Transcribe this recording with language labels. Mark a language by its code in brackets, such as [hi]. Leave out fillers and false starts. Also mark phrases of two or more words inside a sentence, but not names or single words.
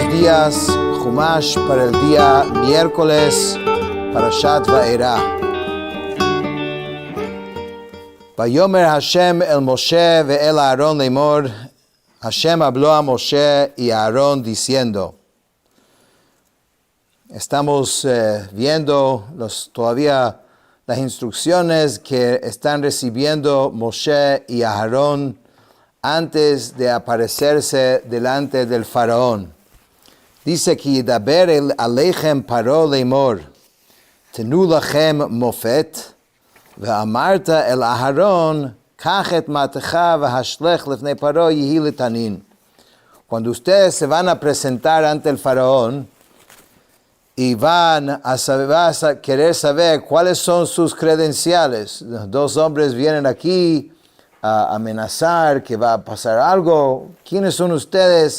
[es] días, Chumash para el día miércoles, Parashat Va'era. [he] ויאמר השם אל משה ואל אהרן לאמר, [es] Hashem habló a Moshe y a Aarón diciendo. Estamos viendo todavía las instrucciones que están recibiendo Moshe y Aarón antes de aparecerse delante del faraón. Dice que [he] ידבר אל אליכם פרעה לאמר, תנו לכם מופת, ואמרת אל אהרן, קח את מטך והשלך לפני פרעה יהי לתנין. [es] Cuando ustedes se van a presentar ante el faraón y van a querer saber cuáles son sus credenciales, dos hombres vienen aquí a amenazar que va a pasar algo. ¿Quiénes son ustedes?